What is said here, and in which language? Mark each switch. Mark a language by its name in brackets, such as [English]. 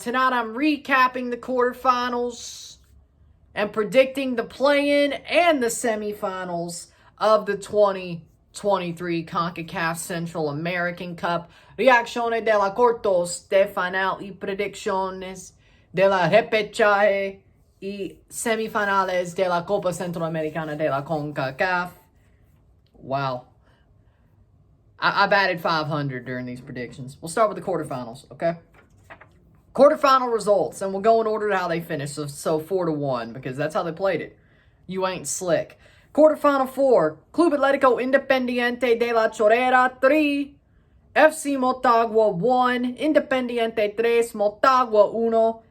[English] Tonight I'm recapping the quarterfinals and predicting the play-in and the semifinals of the 2023 CONCACAF Central American Cup. [Spanish] Reacciones de la cortos de final y predicciones de la repechaje y semifinales de la Copa Central Americana de la CONCACAF. [English] Wow. I batted 500 during these predictions. We'll start with the quarterfinals, okay? Quarterfinal results, and we'll go in order to how they finished. So 4-1, because that's how they played it. You ain't slick. Quarterfinal 4, Club Atlético Independiente de la Chorrera 3, FC Motagua 1, Independiente 3, Motagua 1.